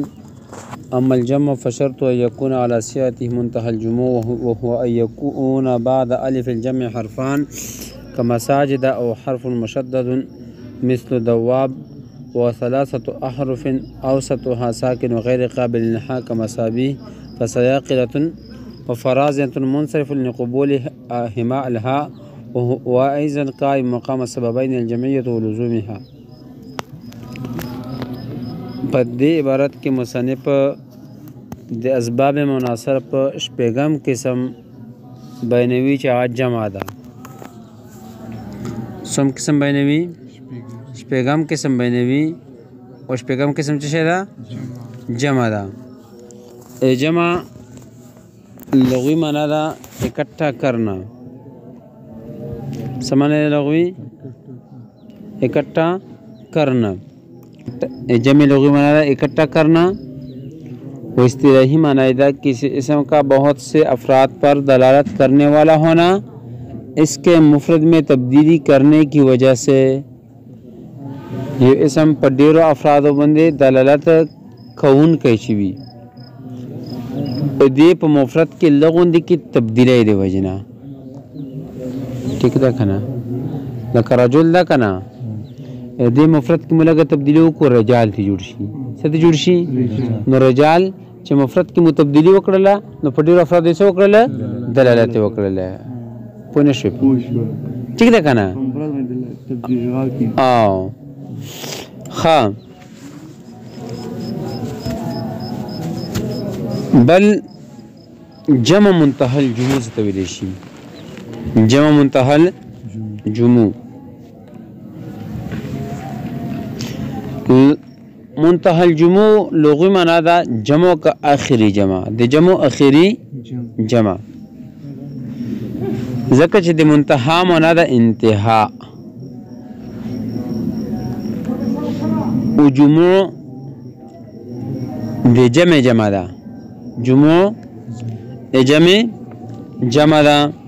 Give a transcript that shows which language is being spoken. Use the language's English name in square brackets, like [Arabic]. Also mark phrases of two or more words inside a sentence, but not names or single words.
[Arabic] أما الجمع فشرط أن يكون على صيغته منتهى الجموع، وهو أن يكون بعد ألف الجمع حرفان كمساجد، أو حرف مشدد مثل دواب، وثلاثة أحرف أوسطها ساكن وغير قابل للإلحاق كمصابيح فسياقلة، وفرازية منصرف لقبول هماء الهاء، وأيضا قائم مقام السببين الجمعية ولزومها. [Pashto] په دې عبارت کې مصنف د اسباب مناصر په شپږم قسم بیانوي چې هغه جمع ده. څوم قسم بیانوي؟ شپږم قسم بیانوي، او شپږم قسم څه شی ده؟ جمع ده. جمع لغوي معنا ده [Urdu] اکٹھا کرنا. [Pashto] څه معنی ده لغوي؟ [Urdu] اکٹھا کرنا. جمع لغوی معنی ہے اکٹھا کرنا، و اصطلاحی معنی ہے کسی اسم کا بہت سے افراد پر دلالت کرنے والا ہونا، اس کے مفرد میں تبدیلی کرنے کی وجہ سے. [Pashto] یہ اسم پر ډیرو افرادو باندې دلالت کوونکی شوی، دې په مفرد کې لغوندې کې تبدیلی دی وجنه. ٹھیک ده کنه؟ لکه رجل ده کنه، دې مفرد کې ملګه تبدیلی وکړو رجال ته جوړ شي. څه ته جوړ شي؟ نو رجال چې مفرد کې مو تبدیلی وکړله، نو په ډېرو افرادو یې څه وکړله؟ دلالت یې وکړله. پوه نه شوې؟ ټیک ده که نه؟ او ښه. بل جمع [Arabic] منتهى الجموع [Pashto] څه ته ویلی شي؟ [Arabic] جمع منتهى الجموع. منتهى الجموع [Pashto] لغوی معنا ده [Urdu] جمع کا آخری جمع، [Pashto] د جمع آخری جمع. ځکه چې د منتهى معنا ده انتها، او جموع د جمع جمع ده. جموع د جمع جمع ده.